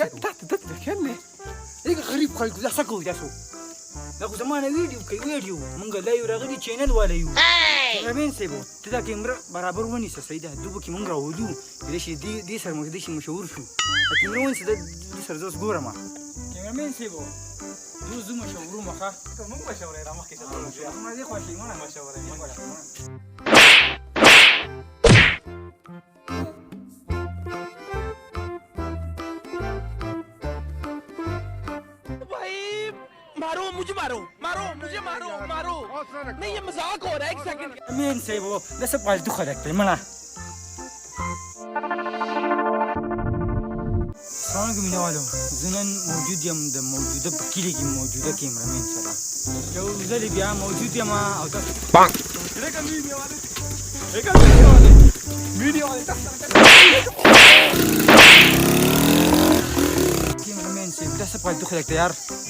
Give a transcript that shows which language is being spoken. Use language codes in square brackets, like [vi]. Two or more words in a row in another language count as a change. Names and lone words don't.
[ps] دغه غریب خلکو دا څه کوي تاسو دا خو زما نه ویډیو کوي ویډیو موږ لایو راغلي چینل والا یو کیمرمین صاحب ته دا کیمره برابر ونیسه صحیح ده دوی به کې موږ راولو کېدای شي دې سره موږ کېدای شي مشهور شو کیمره ونیسه دې سره زه اوس ګورم کیمرمین صاحب زه مشهور یم ښه موږ مشهور یې رامخکې څه ډول شو ما دې خوښ یم مشهور یې [ur] مارو مجھے مارو مارو مجھے مارو مارو نہیں یہ مذاق ہو رہا ہے ایک سیکنڈ [ps] کیمرمین صاحب دا څه فالتو خلک دی مړه. السلام علیکم مینهوالو. زه نن موجود یم د موجوده په کلي کې موجوده کیمرمین سره یو ځلې بیا موجود یم او تاسو کیمرمین صاحب دا څه فالتو خلک دی یار.